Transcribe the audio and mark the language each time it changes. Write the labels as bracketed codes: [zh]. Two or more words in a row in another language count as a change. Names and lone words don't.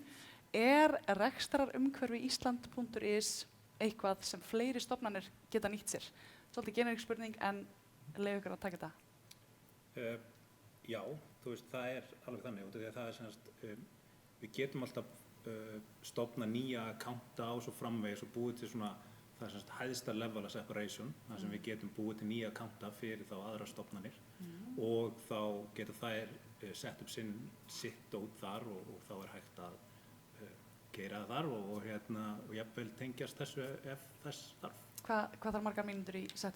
[is] Er rekstrarumhverfi Ísland.is eitthvað sem fleiri stofnanir geta nýtt sér? Svolítið generísk spurning, en leyfum ykkur að taka þetta. Já, þú veist, það er alveg þannig, því að það er semast, við getum alltaf stofna nýja akkánta og svo framvegis og búið til svona, það er semast hæðsta [en] level of separation, [is] þar sem við getum búið til nýja akkánta fyrir þá aðra stofnanir og þá geta þær sett upp sitt dót þar og þá er hægt að gera það þar og jafnvel tengjast þessu ef þess þarf. Hvað þarf margar mínútur í setup?